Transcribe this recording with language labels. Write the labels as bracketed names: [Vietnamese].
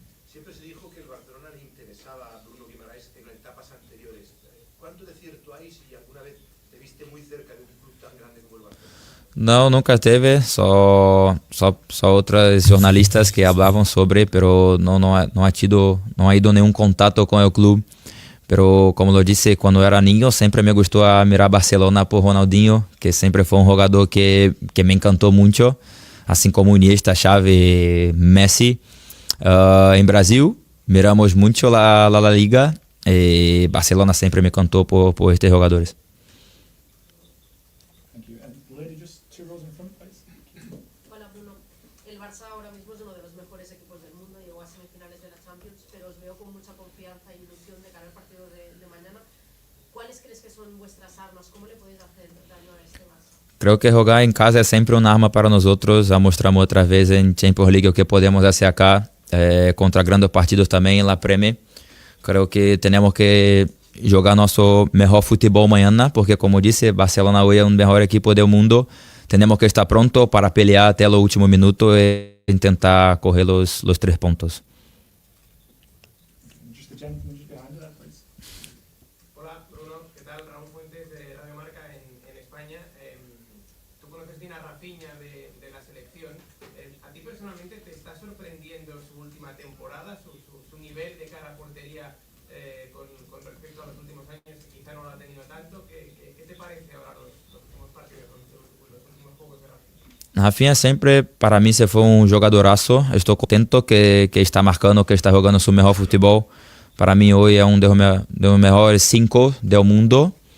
[Spanish] Siempre se dijo que el Barcelona le interesaba a Bruno Guimaraes en etapas anteriores. ¿Cuánto de cierto hay si alguna vez te viste muy cerca de un club tan grande como el Barcelona? [Portuguese] Não, nunca teve. Só outras jornalistas que falavam sobre, pero não ha ido nenhum contato com o clube. Pero como eu disse, quando era niño sempre me gostou a mirar Barcelona por Ronaldinho, que sempre foi jogador que me encantou muito, assim como Iniesta, Xavi, Messi. Em Brasil, miramos muito la Liga e Barcelona sempre me encantou por estes jogadores. [English] Thank you. And lady, just 2 rows in front, please. [Spanish] Hola Bruno, el Barça ahora mismo es uno de los mejores equipos del mundo, llegó a semifinales de la Champions, pero os veo con mucha confianza e ilusión de cara al partido de mañana. ¿Cuáles crees que son vuestras armas? ¿Cómo le podéis hacer daño a este Barça? Creo que [Portuguese] jogar em casa é sempre uma arma para nós outros. Já mostramos outra vez em Champions League o que podemos fazer acá, contra grandes partidos também na Premier. [Spanish] Creo que tenemos que [Portuguese] jogar nosso [Spanish] mejor futebol mañana, porque como disse, Barcelona hoy es un mejor equipo del mundo. Tenemos que estar pronto para pelear hasta el último minuto e intentar coger los 3 puntos. [English] Just the gentleman just behind that, please. [Spanish] Hola, Bruno, ¿qué tal? Raúl Fuentes de Radio Marca en España. Tú conoces bien a Rafinha de la selección. ¿A ti personalmente te está sorprendiendo su última temporada, su nivel de cara a portería con respecto a los últimos años, que quizá no lo ha tenido tanto? ¿Qué te parece ahora los últimos partidos, los últimos juegos de Rafinha? [Portuguese] Rafinha sempre, para mim, se foi um jogadoraço. Estou contento que está marcando, que está jogando seu melhor futebol. Para mim, hoje é um dos melhores 5 do mundo.